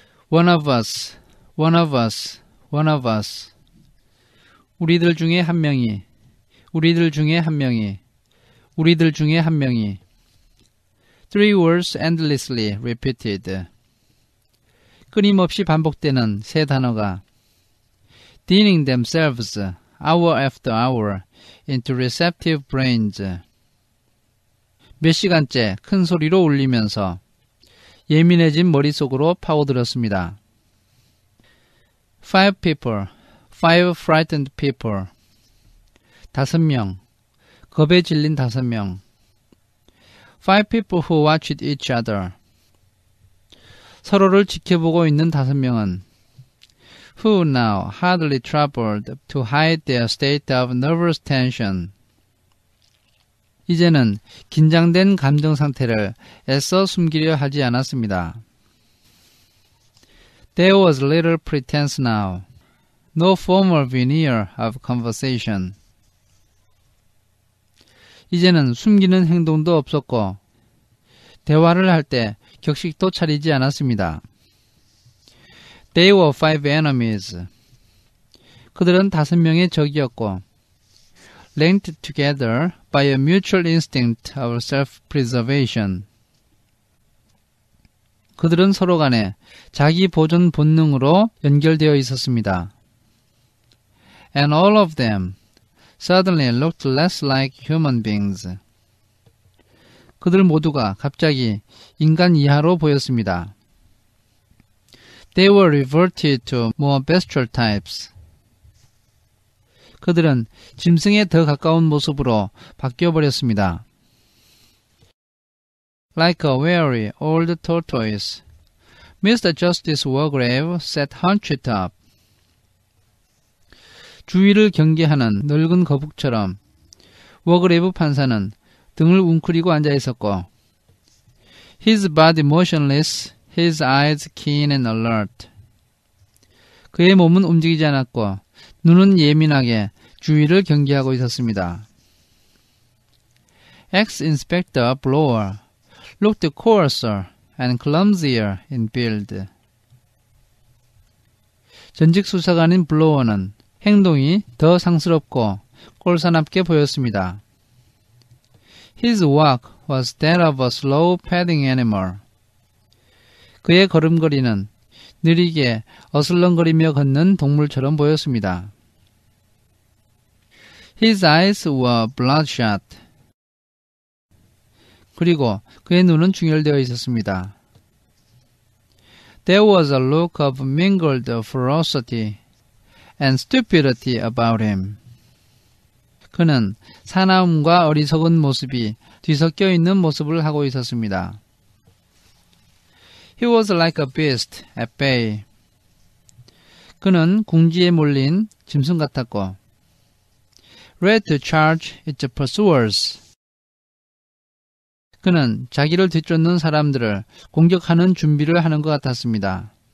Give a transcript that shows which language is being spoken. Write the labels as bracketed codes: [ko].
[en] One of us, one of us, one of us. [ko] 우리들 중에 한 명이, 우리들 중에 한 명이, 우리들 중에 한 명이. [en] Three words endlessly repeated. [ko] 끊임없이 반복되는 세 단어가 [en] dealing themselves hour after hour into receptive brains. [ko] 몇 시간째 큰 소리로 울리면서 예민해진 머릿속으로 파고들었습니다. [en] Five people, five frightened people. [ko] 5명, 겁에 질린 5명. [en] Five people who watched each other. [ko] 서로를 지켜보고 있는 5명은 [en] who now hardly troubled to hide their state of nervous tension. [ko] 이제는 긴장된 감정 상태를 애써 숨기려 하지 않았습니다. [en] There was little pretense now. No formal veneer of conversation. [ko] 이제는 숨기는 행동도 없었고 대화를 할 때 격식도 차리지 않았습니다. [en] They were five enemies. [ko] 그들은 5명의 적이었고 [en] linked together by a mutual instinct of self-preservation. [ko] 그들은 서로 간에 자기 보존 본능으로 연결되어 있었습니다. [en] And all of them suddenly looked less like human beings. [ko] 그들 모두가 갑자기 인간 이하로 보였습니다. [en] They were reverted to more bestial types. [ko] 그들은 짐승에 더 가까운 모습으로 바뀌어버렸습니다. [en] Like a weary old tortoise, Mr. Justice Wargrave sat hunched up. [ko] 주위를 경계하는 늙은 거북처럼 워그레이브 판사는 등을 웅크리고 앉아 있었고 [en] His body motionless, his eyes keen and alert. [ko] 그의 몸은 움직이지 않았고 눈은 예민하게 주위를 경계하고 있었습니다. [en] Ex-Inspector Blower looked coarser and clumsier in build. [ko] 전직 수사관인 블로어는 행동이 더 상스럽고 꼴사납게 보였습니다. [en] His walk was that of a slow padding animal. [ko] 그의 걸음걸이는 느리게 어슬렁거리며 걷는 동물처럼 보였습니다. [en] His eyes were bloodshot. [ko] 그리고 그의 눈은 중열되어 있었습니다. [en] There was a look of mingled ferocity and stupidity about him. [ko] 그는 사나움과 어리석은 모습이 뒤섞여 있는 모습을 하고 있었습니다. [en] He was like a beast at bay. [ko] 그는 궁지에 몰린 짐승 같았고 [en] ready to charge its pursuers. [ko] 그는 자기를 뒤쫓는 사람들을 공격하는 준비를 하는 것 같았습니다.